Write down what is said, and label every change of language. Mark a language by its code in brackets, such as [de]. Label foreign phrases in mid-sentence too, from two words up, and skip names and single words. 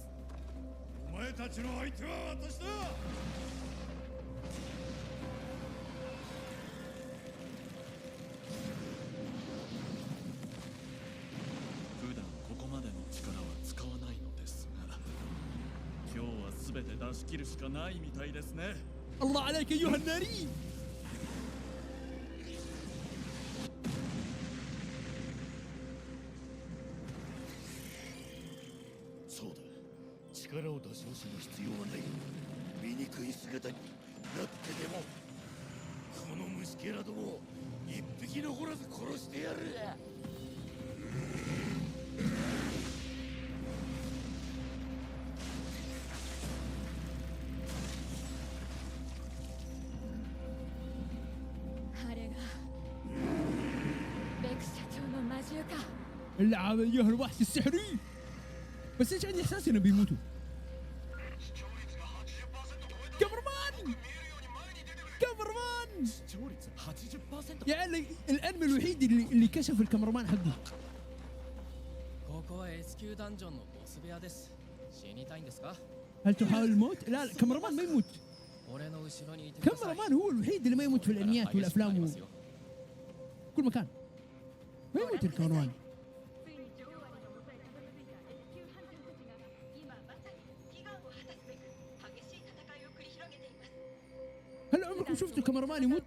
[ja] お前たちの相手は私だ。普段ここまでの力は使わないのですが、今日は全て出し切るしかないみたいですね。 [ar] الله عليك ايها الناري. [ja] そうだ、力を出し惜しむ必要はない。醜い姿になってでもこの虫けらどもを一匹残らず殺してやる。あれがベク社長の魔獣か。 [ar] اللعابه ايها الوحش السحري. بس ايش عندي احساس انهم بيموتوا. كاميرمان كاميرمان [ja] 視聴率 80%。 [ar] يعني الانمي الوحيد اللي كشف الكاميرمان حقه. [ja] ここは S 級ダンジョンのボス部屋です。死にたいんですか？ [ar] هل تحاول الموت؟ لا الكاميرمان ما يموت. [ja] 俺の後ろにいてください。 [ar] كاميرمان هو الوحيد اللي ما يموت في الانميات والافلام وكل مكان. ما يموت الكاميرمان. [ja] ついに女王アリの元へたどり着いた S 級ハンターたちが今まさに悲願を果たすべく激しい戦いを繰り広げています。 [ar] هل عمركم شفتوا كاميرمان يموت؟